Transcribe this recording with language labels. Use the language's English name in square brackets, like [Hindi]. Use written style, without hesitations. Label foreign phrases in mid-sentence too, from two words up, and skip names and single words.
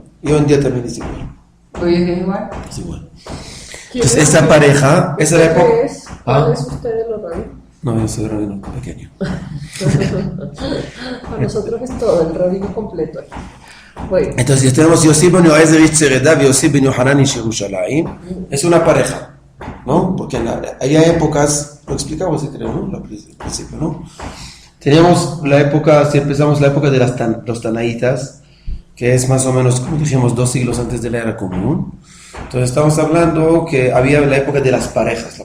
[Spanish] Y hoy en día también es igual. ¿Hoy en día es igual? Es igual. Entonces esta pareja, esa es la época. ¿Cuál es usted de los rabinos? No, yo soy rabino pequeño. Para nosotros es todo, el rabino completo. Bueno. Entonces tenemos Yossi ben Yoezer ish Tzeredah y Yossi ben Yohanan ish Yerushalayim. Es una pareja, ¿no? Porque hay épocas, lo explicamos si creo, ¿no? Al principio, ¿no? Teníamos la época, si empezamos la época de los Tanaítas, que es más o menos, como dijimos, 2 siglos antes de la era común. Entonces estamos hablando que había la época de las parejas.